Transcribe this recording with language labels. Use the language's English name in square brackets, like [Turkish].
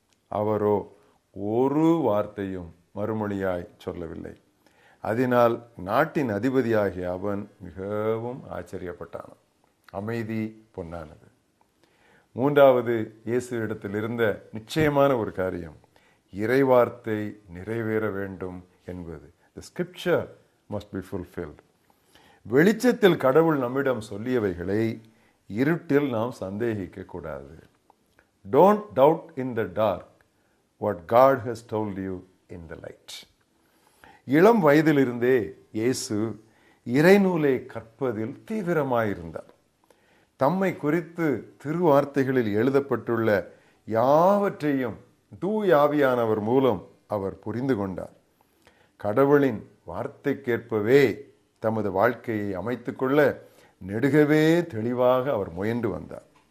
[Tamil] அவரோ ஒரு வார்த்தையும் மறுமொழியாய் சொல்லவில்லை. அதனால் நாட்டின் அதிபதியாகிய அவன் மிகவும் ஆச்சரியப்பட்டான். அமைதி பொன்னானது. மூன்றாவது, இயேசு இடத்தில் இருந்த நிச்சயமான ஒரு காரியம், இறைவார்த்தை நிறைவேற வேண்டும் என்பது. [English] The scripture must be fulfilled. [Tamil] வெளிச்சத்தில் கடவுள் நம்மிடம் சொல்லியவைகளை இருட்டில் நாம் சந்தேகிக்க கூடாது. [English] Don't doubt in the dark what God has told you in the light. [Tamil] இளம் வயதிலிருந்தே இயேசு இறைநூலை கற்பதில் தீவிரமாயிருந்தார். தம்மை குறித்து திருவார்த்தைகளில் எழுதப்பட்டுள்ள யாவற்றையும் தூய ஆவியானவர் மூலம் அவர் புரிந்து கொண்டார். கடவுளின் வார்த்தைக்கேற்பவே தமது வாழ்க்கையை அமைத்துக்கொள்ள நெடுகவே தெளிவாக அவர் முயன்று வந்தார்.